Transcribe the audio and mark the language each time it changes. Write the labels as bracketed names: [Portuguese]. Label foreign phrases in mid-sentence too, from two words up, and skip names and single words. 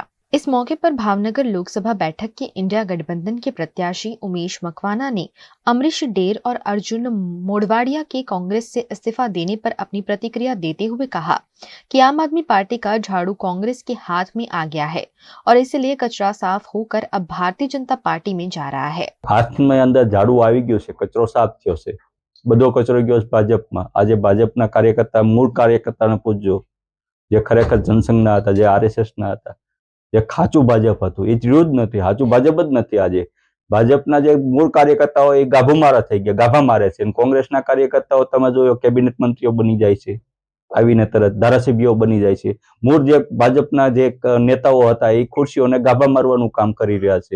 [Hindi] इस मौके पर भावनगर लोकसभा बैठक के इंडिया गठबंधन के प्रत्याशी उमेश मकवाना ने अमरीश डेर और अर्जुन मोडवाडिया के कांग्रेस से इस्तीफा देने पर अपनी प्रतिक्रिया देते हुए कहा कि आम आदमी पार्टी का झाड़ू कांग्रेस के हाथ में आ गया है और इसलिए कचरा साफ होकर अब भारतीय जनता पार्टी में जा रहा है। [Gujarati] હાથ મેં અંદર ઝાડુ આઈ ગયો છે, કચરો સાફ થયો છે, બધો કચરો ગયો ભાજપમાં। આજ ભાજપના કાર્યકર્તા મૂળ કાર્યકર્તાને પૂછજો, જે ખરેખર જનસંઘના હતા, જે આરએસએસના હતા, જે સાચું ભાજપ હતું એ રહ્યું જ નથી, સાચું ભાજપ જ નથી। આજે ભાજપના જે મૂળ કાર્યકર્તાઓ એ ગાભા થઈ ગયા, ગાભા મારે છે, અને કોંગ્રેસના કાર્યકર્તાઓ તમે જોયો કેબિનેટ મંત્રીઓ બની જાય છે, આવીને તરત ધારાસભ્યો બની જાય છે। મૂળ જે ભાજપના જે નેતાઓ હતા એ ખુરશીઓને ગાભા મારવાનું કામ કરી રહ્યા છે।